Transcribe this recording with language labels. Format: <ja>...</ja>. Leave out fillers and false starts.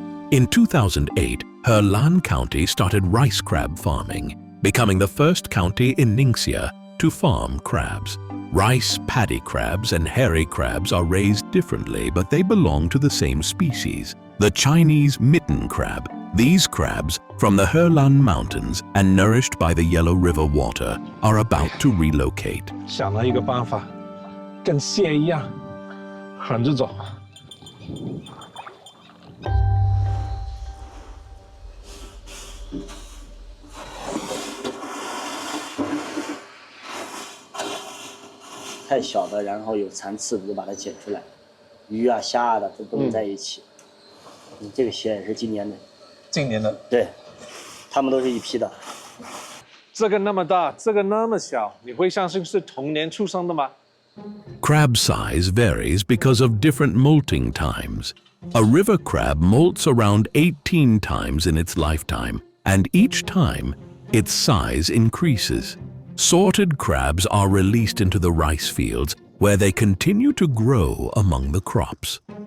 <en>In 2008, Helan County started rice crab farming, becoming the first county in Ningxia to farm crabs. Rice paddy crabs and hairy crabs are raised differently, but they belong to the same species, the Chinese mitten crab. These crabs, from the Helan Mountains and nourished by the Yellow River water, are about to relocate.</en> <zh>想了一个办法，跟蟹一样，横着走。太小的，然后有残刺的，就把它剪出来。鱼啊、虾啊的都不能在一起。这个蟹也是今年的。今年的。对，它们都是一批的。这个那么大，这个那么小，你会相信是同年出生的吗？</zh> <en>Crab size varies because of different molting times. A river crab molts around 18 times in its lifetime, and each time, its size increases. Sorted crabs are released into the rice fields, where they continue to grow among the crops.</en>